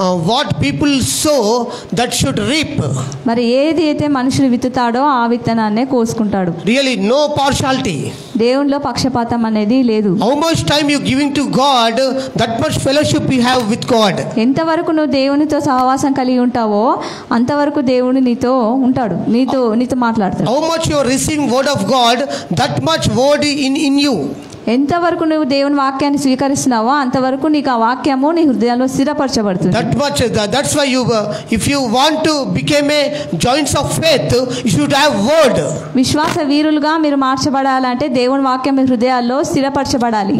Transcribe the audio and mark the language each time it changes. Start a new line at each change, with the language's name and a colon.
English: What people sow, that should reap.
Telugu: మరి ఏది అయితే మనుషులు విత్తుతాడో ఆ విత్తనాన్నే కోసుకుంటాడు.
English: Really, no partiality.
Telugu: దేవునిలో పక్షపాతం అనేది లేదు.
English: How much time you giving to God, that much fellowship you have with God.
Telugu: ఎంతవరకు నువ్వు దేవునితో సహవాసం కలిగి ఉంటావో అంతవరకు దేవుడు నీతో ఉంటాడు, నీతో మాట్లాడతాడు.
English: How much you are receiving word of God, that much word in you.
Telugu: ఎంతవరకు నువ్వు దేవుని వాక్యాన్ని స్వీకరిస్తున్నావో అంతవరకు నీకు ఆ వాక్యము నీ హృదయంలో స్థిరపరచబడుతుంది.
English: That much, that's why you, if you want to become a joints of faith, you should have word.
Telugu: విశ్వాస వీరులుగా మీరు మార్చబడాలంటే దేవుని వాక్యం మీ హృదయాల్లో స్థిరపరచబడాలి.